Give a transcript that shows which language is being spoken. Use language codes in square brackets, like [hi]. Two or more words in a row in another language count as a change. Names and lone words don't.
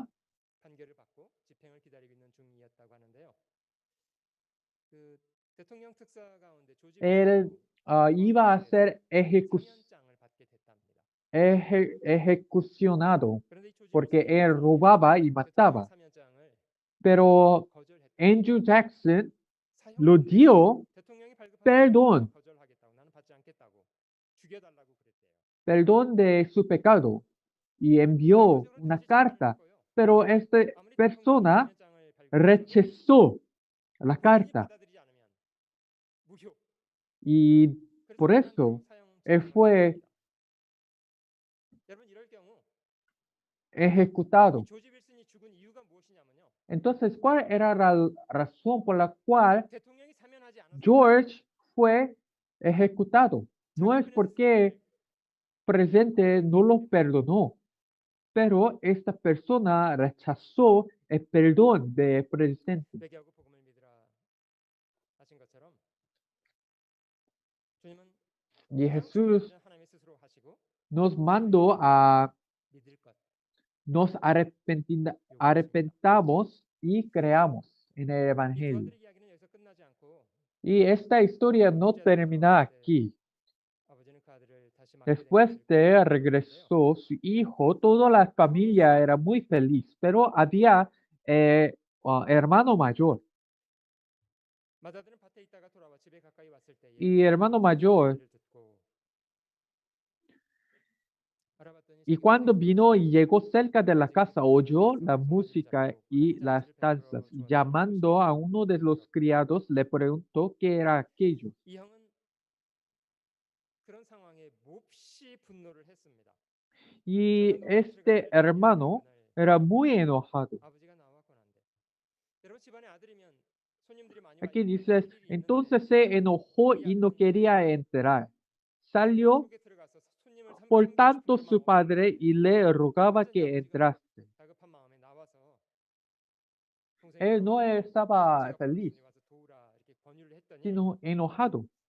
[ko] 판결을 받고 집행을 기다리고 있는 중이었다고 하는데요. 그 대통령 특사 가운데 조지 [es] él iba a ser [ko] 사면장을 받게 됐답니다. [es] ejecucionado [ko] 그런데 이 조지 [es] porque [ko] 빌슨은 [es] él robaba y [ko] 대통령 [es] mataba. [ko] 사면장을 [es] Pero [ko] 거절했고 Andrew Jackson 사형 [es] lo dio [ko] 대통령이 발급한 [es] perdón, [ko] 사면장을 거절하겠다고 나는 받지 않겠다고 죽여달라고 그랬대요. [es] perdón de su pecado y envió una carta, pero esta [ko] 아무리 [es] persona [ko] 대통령이 사면장을 발급해도 [es] rechazó la [ko] 국민이 [es] carta [ko] 받아들이지 않으면 무효. [es] y [ko] 그래서 [es] por eso [ko] 사형장을 [es] él [ko] 받게 [es] fue [ko] 됩니다. 여러분 이럴 경우 [es] ejecutado. [ko] 이 조지 빌슨이 죽은 이유가 무엇이냐면요. [es] Entonces, ¿cuál era la razón por la cual [ko] 대통령이 사면하지 않아서 [es] George fue ejecutado? No es porque presidente no lo perdonó, pero esta persona rechazó el perdón del presidente. [ko] 회개하고 복음을 믿으라 하신 것처럼 주님은 [es] Y [ko] 가장 Jesús 중요한 일은 하나님이 스스로 하시고 [es] nos mandó a [ko] 믿을 것. [es] nos arrepentamos y creamos en el [ko] 이 [es] Evangelio. [ko] 부하들의 이야기는 여기서 끝나지 않고 [es] Y esta historia no termina aquí. [ko] 아버지는 그 아들을 다시 맡게 된 [es] Después [ko] 것을 [es] de regresó su hijo, toda la familia era muy feliz, pero había hermano mayor. [ko] 맏아들은 밭에 있다가 돌아와 집에 가까이 왔을 때에 [es] Y hermano mayor, [ko] 소리를 듣고 알아봤더니 [es] y cuando vino y llegó cerca de la casa, oyó la música y las danzas, y llamando a uno de los criados, le preguntó qué era aquello. [ko] 이 형은 그런 상황에 몹시 분노를 했습니다. [es] Y este hermano era muy enojado. [ko] 아버지가 나왔고 난데 여러분 집안에 아들이면 손님들이 많이 [es] Aquí dice, entonces se enojó y no quería entrar. Salió por tanto su padre y le rogaba que entrase. Él no estaba feliz, sino enojado.